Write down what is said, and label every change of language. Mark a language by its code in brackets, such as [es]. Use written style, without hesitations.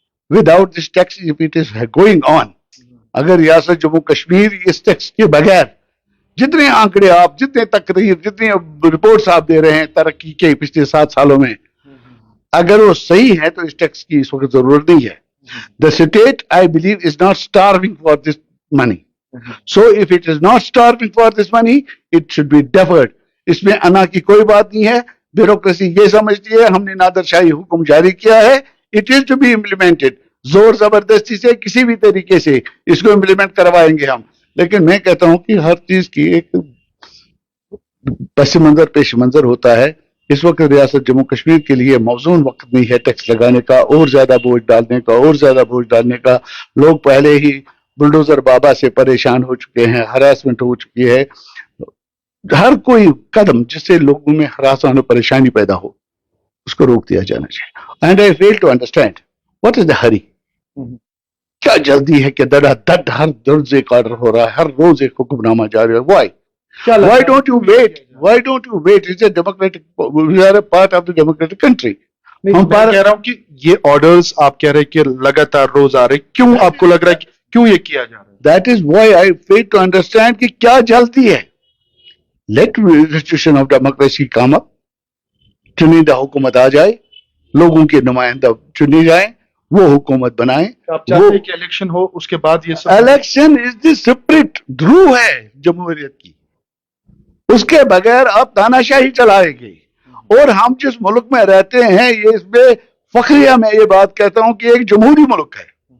[en] without this tax it is going on, [ur] اگر ریاست جموں کشمیر اس tax کے بغیر جتنے آنکڑے آپ, جتنے تقریر, جتنے رپورٹس آپ دے رہے ہیں ترقی کے پچھلے 7 سالوں میں, اگر وہ صحیح ہے تو اس ٹیکس کی اس وقت ضرورت نہیں ہے. [en] The state, I believe, is not starving for this money. So if it is not starving for this money, it should be deferred. [ur] اس میں انا کی کوئی بات نہیں ہے. بیوروکریسی یہ سمجھتی ہے ہم نے نادر شاہی حکم جاری کیا ہے, [en] it is to be implemented. [ur] زور زبردستی سے کسی بھی طریقے سے اس کو امپلیمنٹ کروائیں گے ہم. لیکن میں کہتا ہوں کہ ہر چیز کی ایک پس منظر پیش منظر ہوتا ہے. اس وقت ریاست جموں کشمیر کے لیے موزون وقت نہیں ہے ٹیکس لگانے کا, اور زیادہ بوجھ ڈالنے کا, اور زیادہ بوجھ ڈالنے کا. لوگ پہلے ہی بلڈوزر بابا سے پریشان ہو چکے ہیں, ہراسمنٹ ہو چکی ہے. ہر کوئی قدم جس سے لوگوں میں ہراسان و پریشانی پیدا ہو اس کو روک دیا جانا چاہیے. [en] And I fail to understand what is the hurry. [ur] کیا جلدی ہے کہ دڑا دڑ ہر روز ایک آرڈر ہو رہا ہے, ہر روز ایک حکم نامہ جاری ہے. [en] Why Why don't you wait? Why don't you wait? It's a democratic, we are a part of the democratic country. [ur] میں کہہ رہا ہوں کہ یہ آرڈرز آپ کہہ رہے کہ لگاتار روز آ رہے, کیوں آپ کو لگ رہا ہے کہ کیوں یہ کیا جا رہا ہے؟ [en] That is why I fail to understand [ur] کہ کیا جلدی ہے. [en] Let restitution of democracy come up. [ur] چنیدہ حکومت آ جائے, لوگوں کے نمائندہ چنے جائیں, وہ حکومت بنائیں. آپ چاہتے ہیں کہ الیکشن ہو, اس کے بعد یہ سب. الیکشن از دی سپرٹ دھرو ہے جمہوریت کی, اس کے بغیر آپ تاناشاہی چلائیں گے. اور ہم جس ملک میں رہتے ہیں, یہ اس میں فخریہ میں یہ بات کہتا ہوں کہ ایک جمہوری ملک ہے.